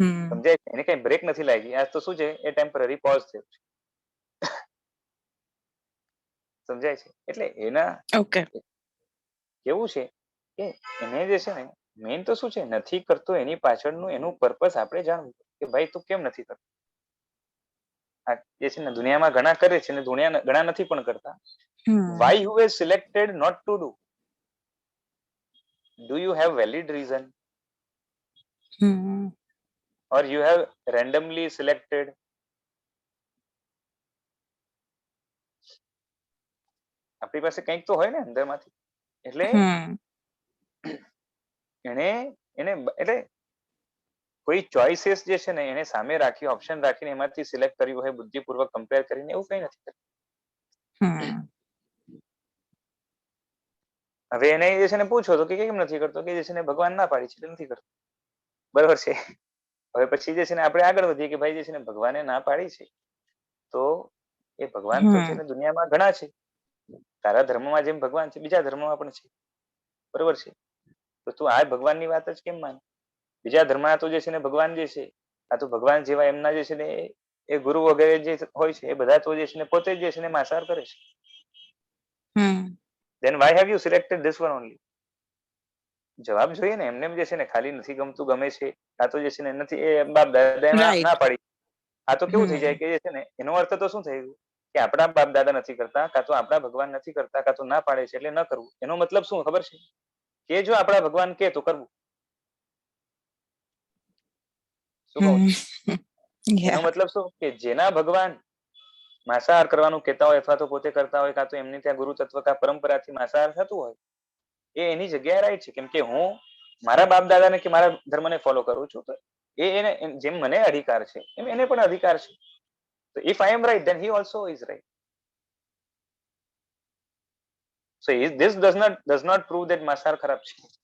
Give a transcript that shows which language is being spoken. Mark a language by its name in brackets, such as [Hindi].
[Gujarati] સમજાય છે, એને કઈ બ્રેક નથી લાગી, આ તો શું છે એ ટેમ્પરરી પોઝ છે, સમજાય છે. એટલે એના કેવું છે કે એને જે છે ને મેઇન તો શું છે, નથી કરતો એની પાછળનું એનું પર્પસ આપણે જાણવું કે ભાઈ તું કેમ નથી કરતો. આ જે છે ને દુનિયામાં ઘણા કરે છે ને ઘણા નથી પણ કરતા. [English] Why you were selected not to do you have valid reason or you have randomly selected? [Gujarati] આપણી પાસે કંઈક તો હોય ને અંદરમાંથી, એટલે એને એટલે કોઈ ચોઇસીસ જે છે ને એને સામે રાખી, ઓપ્શન રાખીને એમાંથી સિલેક્ટ કર્યું હોય બુદ્ધિપૂર્વક કમ્પેર કરીને, એવું કઈ નથી કરતું. હવે એને જે છે ને પૂછો તો કે કેમ નથી કરતો, કે જે છે ને ભગવાન ના પાડી છે એટલે નથી કરતો, બરોબર છે. હવે પછી જે છે ને આપણે આગળ વધીએ કે ભાઈ જે છે ને ભગવાને ના પાડી છે તો એ ભગવાન તો છે ને દુનિયામાં ઘણા છે, તારા ધર્મમાં જેમ ભગવાન છે બીજા ધર્મમાં પણ છે, બરોબર છે, તો તું આ ભગવાનની વાત જ કેમ માને. બીજા ધર્મના તો જે છે ને ભગવાન જે છે, આ તો ભગવાન જેવા એમના જે છે ને એ ગુરુ વગેરે જે હોય છે એ બધા તો જે છે ને પોતે જ જે છે ને માંસાહાર કરે છે. [English] Then why have you selected this one only? [Gujarati] જવાબ જોઈએ ને, એમને જે છે ને ખાલી નથી ગમતું, ગમે છે, આ તો જે છે ને નથી, એ બાપ દાદા ના પાડી. આ તો કેવું થઈ જાય કે જે છે ને એનો અર્થ તો શું થયું કે આપણા બાપ દાદા નથી કરતા, કાં તો આપણા ભગવાન નથી કરતા, કાં તો ના પાડે છે એટલે ન કરવું. એનો મતલબ શું ખબર છે કે જો આપણા ભગવાન કે તો કરવું. શું કહું છું? એનો મતલબ શું કે જેના ભગવાન માંસાહાર કરવાનું કહેતા હોય અથવા તો પોતે કરતા હોય, કાં તો એમને ત્યાં ગુરુ તત્વ કા પરંપરાથી માંસાહાર થતું હોય, એ એની જગ્યાએ રાઈટ છે. કેમ કે હું મારા બાપ દાદાને કે મારા ધર્મને ફોલો કરું છું, તો એને જેમ મને અધિકાર છે એમ એને પણ અધિકાર છે. [English] તો if I am right then he also is right. So this does not prove that [Gujarati] માંસાહાર ખરાબ છે.